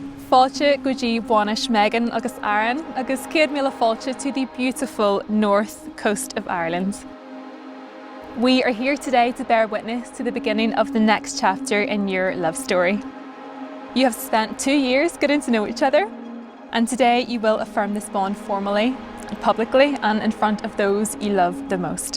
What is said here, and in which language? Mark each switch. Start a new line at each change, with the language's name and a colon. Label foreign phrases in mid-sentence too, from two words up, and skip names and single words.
Irish: fáilte go dtí bháis Meghan agus Aaron agus 100 míle fáilte
English: to the beautiful north coast of Ireland. We are here today to bear witness to the beginning of the next chapter in your love story. You have spent 2 years getting to know each other, and today you will affirm this bond formally, publicly, and in front of those you love the most.